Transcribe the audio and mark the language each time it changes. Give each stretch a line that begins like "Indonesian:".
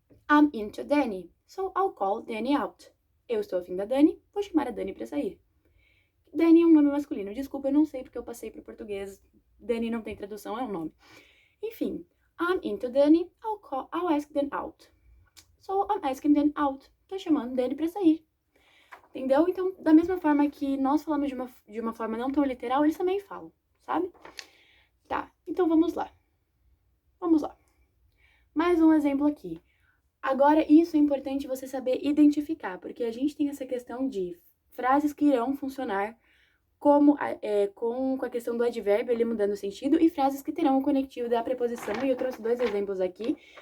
English: I'm into Danny, so I'll call Danny out.
Portuguese: Eu estou afim da Dani, vou chamar a Dani pra sair. Danny é um nome masculino. Desculpa, eu não sei porque eu passei pro português. Danny não tem tradução, é um nome.
English: Enfim, I'm into Danny, I'll ask Dan out. So I'm asking Dan out.
Portuguese: Tô chamando Danny pra sair. Entendeu? Então, da mesma forma que nós falamos de uma forma não tão literal, eles também falam, sabe? Então, vamos lá. Vamos lá. Mais um exemplo aqui. Agora, isso é importante você saber identificar, porque a gente tem essa questão de frases que irão funcionar com a questão do advérbio, ele mudando o sentido, e frases que terão o conectivo da preposição, e eu trouxe 2 exemplos aqui.